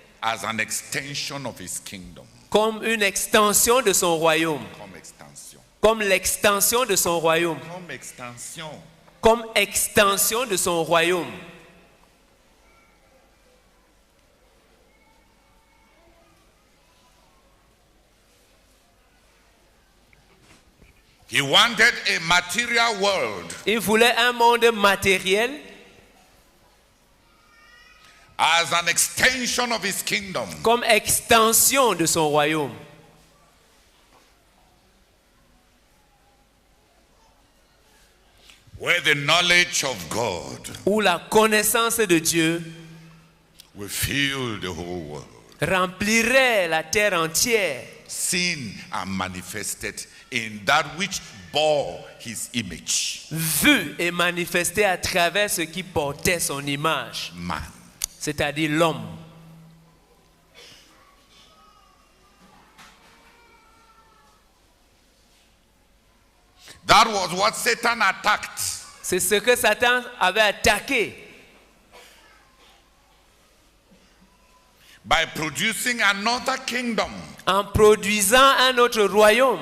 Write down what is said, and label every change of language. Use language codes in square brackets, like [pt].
[en] as an extension of his kingdom. [fr] Comme une extension de son royaume. Comme extension. Comme l'extension de son royaume. Comme extension. Comme extension de son royaume. [en] He wanted a material world. [fr] Il voulait un monde matériel. [en] As an extension of his kingdom. [fr] Comme extension de son royaume. [en] Where the knowledge of God, [fr] où la connaissance de Dieu [en] will fill the whole world. [fr] Remplirait la terre entière. [en] Seen and manifested in that which bore his image. [fr] Vu et manifesté à travers ce qui portait son image. [en] Man. [fr] C'est-à-dire l'homme. [en] That was what Satan attacked. [fr] C'est ce que Satan avait attaqué. [en] by producing another kingdom, [fr] en produisant un autre royaume,